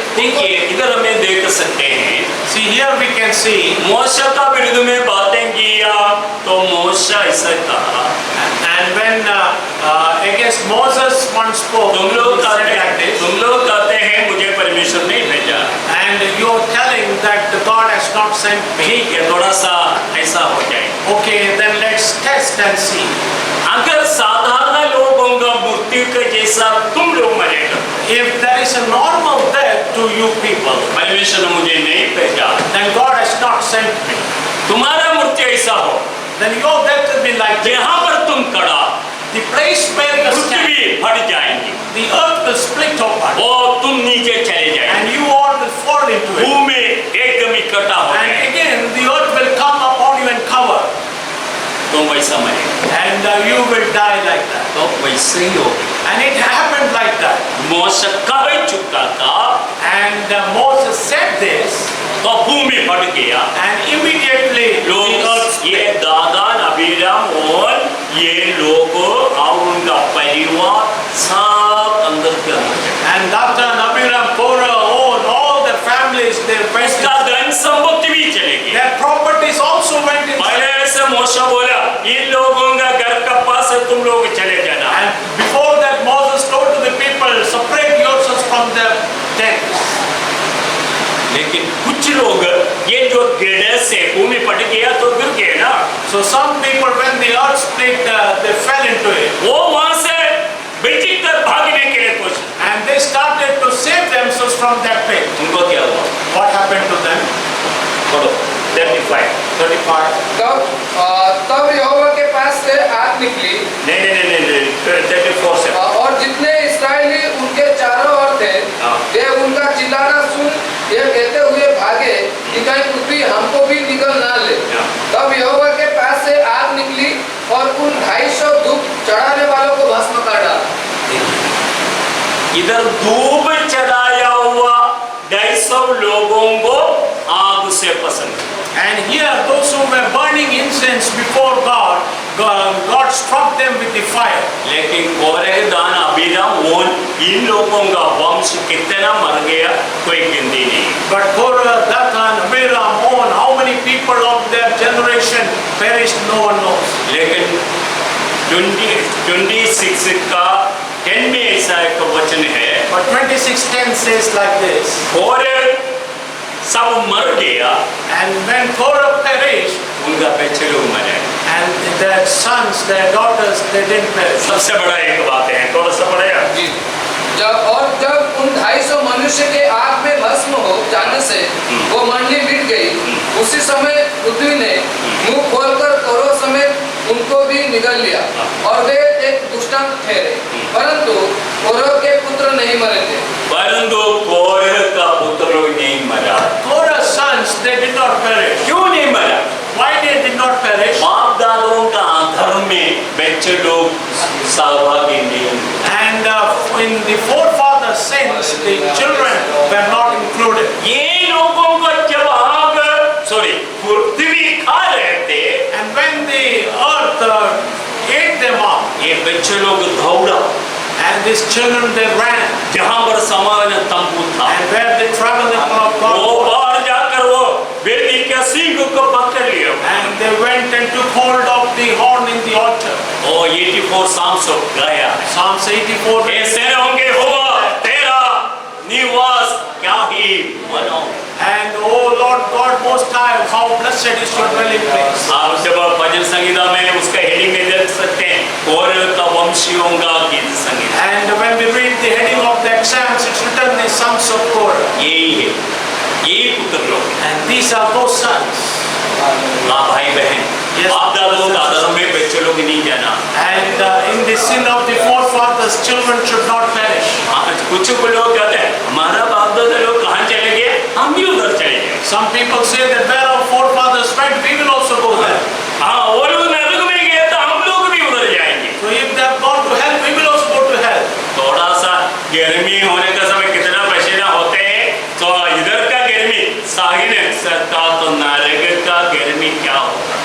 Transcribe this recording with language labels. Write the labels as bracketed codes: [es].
[hi] देखिए, इधर हमें देख सकते हैं, [en] See, here we can see, [hi] मूसा का विरुद्ध में बातें किया तो मूसा ऐसा कहा, [en] and when against Moses one spoke, [hi] तुम [en] he [hi] लोग [en] said like this, [hi] कहते हैं मुझे परमेश्वर नहीं भेजा। [en] and you are telling that God has not sent me. [hi] ठीक है, थोड़ा सा ऐसा हो जाए। [en] Okay, then let's test and see. [hi] अगर साधारण लोगों का मृत्यु के जैसा तुम लोग मरेगा, [en] If there is a normal death to you people, [hi] परमेश्वर ने मुझे नहीं भेजा, [en] then God has not sent me. [hi] तुम्हारा मृत्यु ऐसा हो, [en] Then your death will be like this. [hi] यहाँ पर तुम खड़ा, [en] The place where you stand, [hi] पृथ्वी फट जाएंगी [en] the earth will split apart, [hi] और तुम नीचे चले जाएंगे, [en] and you all will fall into it. [hi] भूमि एकदम इकट्ठा हो [en] And [hi] जाएगी, [en] again, the earth will come upon you and cover, [hi] तुम वैसा मरेगा। [en] and you will die like that. [hi] तो वैसे ही हो, [en] And it happened like that. [hi] मूसा कह चुका था, [en] And Moses said this, [hi] तो भूमि फट गया, [en] and immediately [hi] लोग ये दादान अभिराम और ये लोग और उनका परिवार सब अंदर के अंदर चले। [en] and Dathan, Abiram, Korah, all their families, their [hi] उसका [en] friends, [hi] धन संपत्ति भी चलेगी। [en] their properties also went in. [hi] पहले ऐसे मूसा बोला, इन लोगों का घर का पास है, तुम लोग चले जाना। [en] And before that, Moses told to the people, separate yourselves from their tents. [hi] लेकिन कुछ लोग ये जो गिरने से भूमि फट गया तो गिर गए ना, [en] So some people, when the earth split, they fell into it. [hi] वो वहां से बेचिक कर भागने के लिए कोशिश, [en] And they started to save themselves from that pit. [hi] उनको क्या हुआ? [en] What happened to them? [hi] पढ़ो 35। [en] 35. [hi] तब यहोवा के पास से आग निकली नहीं 34 से। और जितने इस्राएली उनके चारों ओर थे, हाँ। वे उनका चिल्लाना सुन ये कहते हुए भागे कि कहीं पृथ्वी हमको भी निगल ना ले। हाँ। तब यहोवा के पास से आग निकली और उन 250 धूप चढ़ाने वालों को भस्म कर डाला। इधर धूप चढ़ाया हुआ 250 लोगों को आग से पसंद। [en] And here, those who were burning incense before God, God struck them with the fire. [hi] लेकिन कोरह दान अभिराम ओन इन लोगों का वंश कितना मर गया कोई गिनती नहीं। [en] But Korah, Dathan, Abiram, On, how many people of their generation perished, no one knows. [hi] लेकिन 26 का 10 में ऐसा एक वचन है, [en] But 26:10 says like this, [hi] कोरह सब मर गया, [en] and when Korah perished, [hi] उनका बच्चे लोग मरे। [en] and their sons, their daughters, they didn't perish. [hi] सबसे बड़ा एक बात है, थोड़ा सा पढ़ेगा। जी। जब उन 250 मनुष्य के आग में भस्म हो जाने से वो मंडली मिट गई, उसी समय पृथ्वी ने मुंह खोलकर कोरह समेत उनको भी निगल लिया और वे एक दृष्टांत ठहरे, परंतु कोरह के पुत्र नहीं मरे थे। परंतु कोरह का पुत्र लोग नहीं मरा। [en] Korah's sons, they did not perish. [hi] क्यों नहीं मरा? [en] Why they did not perish? [hi] बाप दादों का अधर्म में बच्चे लोग सहभागी नहीं हुए। [en] And in the forefathers' sins, the children were not included. [hi] ये लोगों को जब आग पृथ्वी खा रहे थे, [en] And when the earth ate them up, [hi] ये बच्चे लोग दौड़ा, [en] and these children they ran, [hi] जहाँ पर समान तंबू था, [en] and where they traveled in [hi] वो [en] God, [hi] बाहर जाकर वो वेदी के सींग को पकड़ लिया [en] and they went and took hold of the horn in the altar. [hi] और 84 Psalms गाया। [en] Psalms 84. [hi] ऐसे होंगे हुआ तेरा निवास क्या ही मनो। [en] And oh Lord God Most High, how blessed is your dwelling place. [hi] आप जब भजन संगीता में उसका हेडिंग में देख सकते हैं, और का वंशियों का गीत संगीत। [en] And when we read the heading of the exams, it's written the sons of Korah. [hi] यही है, यही पुत्र लोग, [en] And these are those sons. [hi] भाई बहन, [en] Yes. [hi] आप दादों का धर्म में बच्चे लोग नहीं जाना। [en] And in the sin of the forefathers, children should not perish. [hi] कुछ लोग कहते हैं हमारा बाप दादा लोग कहाँ चले गए, हम भी उधर चले गए। [en] Some people say that where our forefathers went, we will also go there. [hi] हाँ, वो लोग नरक में गए तो हम लोग भी उधर जाएंगे। [en] So if they have gone to hell, we will also go to hell. [hi] थोड़ा सा गर्मी होने का समय कितना पसीना होते हैं, तो इधर का गर्मी साही नहीं सकता, तो नरक का गर्मी क्या होगा?